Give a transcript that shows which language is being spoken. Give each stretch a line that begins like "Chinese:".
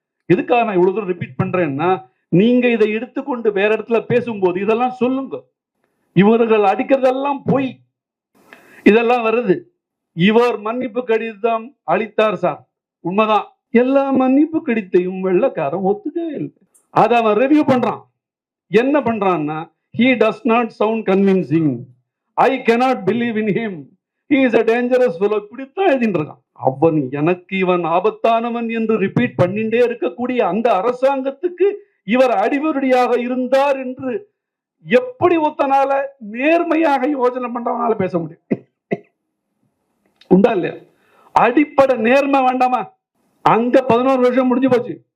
Tamil: எதுக்காக நான் இவ்வளவு தூரம் ரிப்பீட் பண்றேன்னா, நீங்க இதை எடுத்துக்கொண்டு வேற இடத்துல பேசும்போது இதெல்லாம் சொல்லுங்க. இவர்கள் அடிக்கிறதெல்லாம் பொய், இதெல்லாம் வருது. இவர் மன்னிப்பு கடிதம் அளித்தார் சார், உண்மைதான். எல்லா மன்னிப்பு கடித்தையும் வெள்ளக்காரன் ஒத்துக்கவே இல்லை. அதை அவன் ரிவ்யூ பண்றான். என்ன பண்றான்னா,
English: he does not sound convincing, I cannot believe in him, he is a dangerous fellow,
Tamil: இப்படித்தான் எழுதிட்டு இருக்கான். அவன் எனக்கு இவன் ஆபத்தானவன் என்று ரிப்பீட் பண்ணிட்டே இருக்கக்கூடிய அந்த அரசாங்கத்துக்கு இவர் அடிவருடியாக இருந்தார் என்று எப்படி ஒத்தனால நேர்மையாக யோசனை பண்றவனால பேச முடியும்? உண்டா இல்லையா? அடிப்படை நேர்மை வேண்டாமா? அங்க 11 வருஷம் முடிஞ்சு போச்சு.